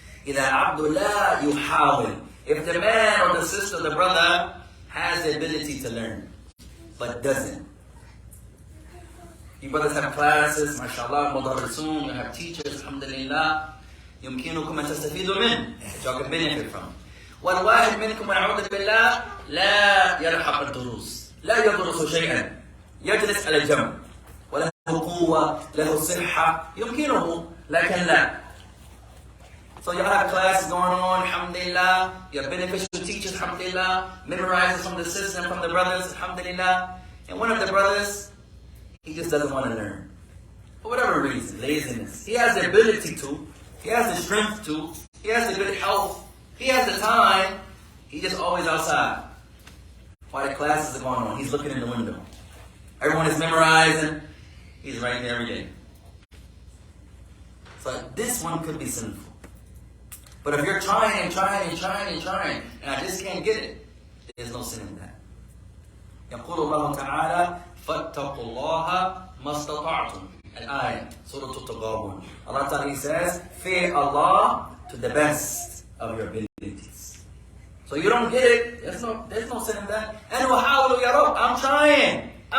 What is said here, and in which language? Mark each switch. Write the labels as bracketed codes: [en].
[ar] إذا عبد لا يحاول, [en] if the man or the sister, the brother has the ability to learn but doesn't. You brothers have classes, mashallah, [ar] مدرسون, [en] you have teachers, alhamdulillah, [ar] يمكنكم أن تستفيدوا منه, [en] that you can benefit from. [ar] والواحد منكم والعوذ بالله لا يلحق الدروس, لا يدرس شيئا, يجلس على جنب, وله قوة, له صحة, يمكنه, لكن لا. [en] So you have classes going on, alhamdulillah, you have beneficial teachers, alhamdulillah, memorizing from the sisters and from the brothers, alhamdulillah. And one of the brothers, he just doesn't want to learn. For whatever reason, laziness. He has the ability to, he has the strength to, he has the good health, he has the time, he's just always outside. While the classes are going on, he's looking in the window. Everyone is memorizing, he's right there every day. So this one could be sinful. But if you're trying and I just can't get it, there's no sin in that. [ar] يقول الله تعالى فاتقوا الله ما استطعتم. الآية سورة التغابن. [en] Allah Ta'ala says, fear Allah to the best of your abilities. So you don't get it, there's no sin in that. And [ar] وحاولوا يا رب, [en] I'm trying.